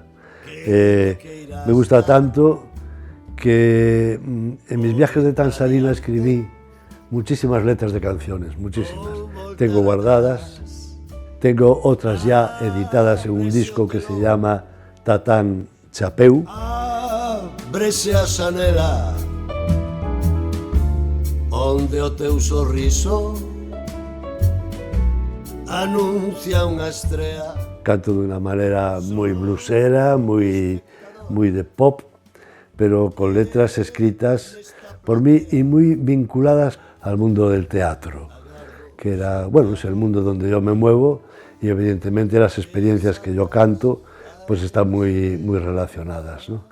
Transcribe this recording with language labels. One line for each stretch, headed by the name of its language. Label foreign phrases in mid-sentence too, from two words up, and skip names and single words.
Spanish: Me gusta tanto que en mis viajes de Tanzania escribí muchísimas letras de canciones, muchísimas. Tengo guardadas, tengo otras ya editadas en un disco que se llama Tatán Chapeu.
Galician: Ábrese a Sanela, onde o teu sorriso anuncia unha estrea.
Spanish: Canto de una manera muy blusera, muy de pop, pero con letras escritas por mí y muy vinculadas al mundo del teatro, que era, bueno, es el mundo donde yo me muevo y evidentemente las experiencias que yo canto pues están muy relacionadas, ¿no?